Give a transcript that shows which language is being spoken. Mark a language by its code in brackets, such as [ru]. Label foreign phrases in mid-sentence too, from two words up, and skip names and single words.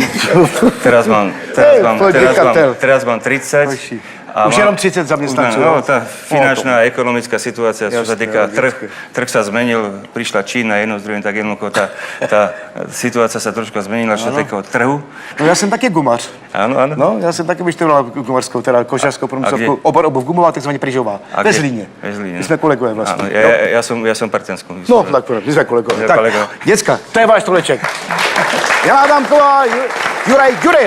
[sk] Teraz mám 30. [cs] Už jenom 30 zaměstnanců. [sk] No, tá finančná a ekonomická situácia, čo sa týka trh sa zmenil, prišla Čína jedno z druhým, tak jednoducho tá situácia sa trošku zmenila, čo sa týka trhu. [cs] No já jsem taky gumař. Ano, ano. No, já jsem taky vyštudoval gumařskou, teda košařskou průmyslovku, obor obuv gumová, takzvaně pryžová. Ve Zlíně. My jsme kolegové vlastně. [sk] Ano, ja som partenskou. [cs] No, tak my jsme kolegové. Tak, kolegové. děcka, to je váš stoleček. Jana Adamková, Juraj Ďury.